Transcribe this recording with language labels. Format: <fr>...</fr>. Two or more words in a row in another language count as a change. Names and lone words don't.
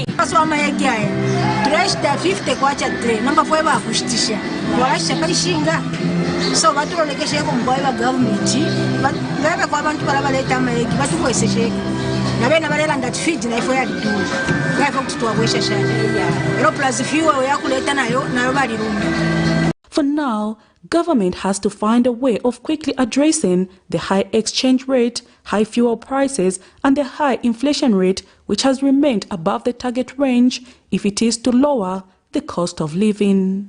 <bem>so amayegi aya turashita 50 kwacha 3 namba fwe bakushitisha warasha kalishinga so batulolekeshe ko mboye ba government ngabe kwa abantu balabaleta amayegi batukweseshe nabena balela ngati feed na ifo ya ditu ngaifo kututwabwesha shani ero plus fuel yakuleta nayo bali rumba.</bem> <en>For now, government has to find a way of quickly addressing the high exchange rate, high fuel prices, and the high inflation rate, which has remained above the target range if it is to lower the cost of living.</en>